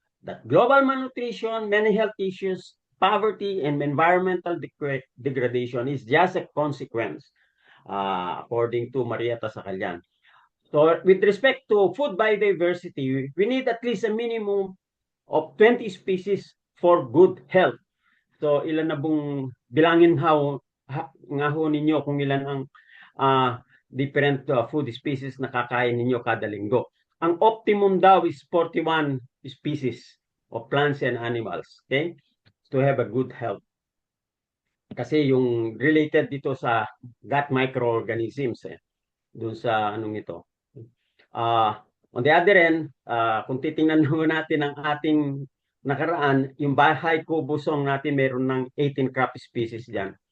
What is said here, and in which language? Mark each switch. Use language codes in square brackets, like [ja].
[en] That global malnutrition, many health issues, poverty, and environmental degradation is just a consequence, according to Marieta Sacalyan. So, with respect to food biodiversity, we need at least a minimum of 20 species for good health. [tl] So, ilan na bong bilangin nga ho ninyo kung ilan ang different food species na kakain ninyo kada linggo. [en] Ang optimum daw is 41 species of plants and animals, okay? [tl] To have a good health. Kasi yung related dito sa gut microorganisms, dun sa anong ito. On the other end, kung titingnan natin ang ating nakaraan, yung Bahay Kubo song natin meron ng 18 crop species dyan.